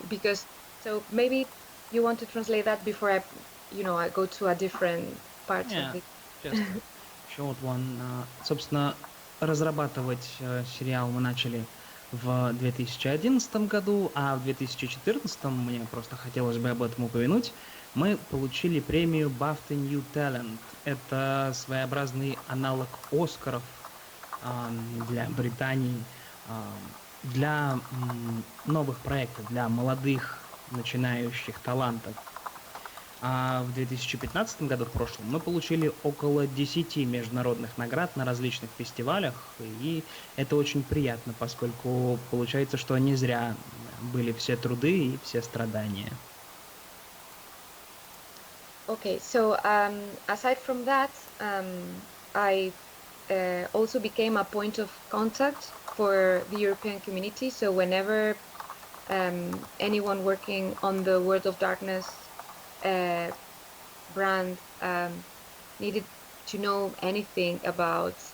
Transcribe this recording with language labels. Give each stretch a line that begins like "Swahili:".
English: Because so maybe you want to translate that before I go to a different part of the... Just a short one.
Russian: Собственно, разрабатывать сериал мы начали в 2011 году, а в 2014, мне просто хотелось бы об этом упомянуть, мы получили премию BAFTA New Talent. Это своеобразный аналог Оскаров для Британии, для новых проектов, для молодых начинающих талантов. А в 2015 году, в прошлом, мы получили около 10 международных наград на различных фестивалях, и это очень приятно, поскольку получается, что не зря были все труды и все страдания.
English: Okay, so aside from that, I also became a point of contact for the European community. So whenever anyone working on the World of Darkness brand needed to know anything about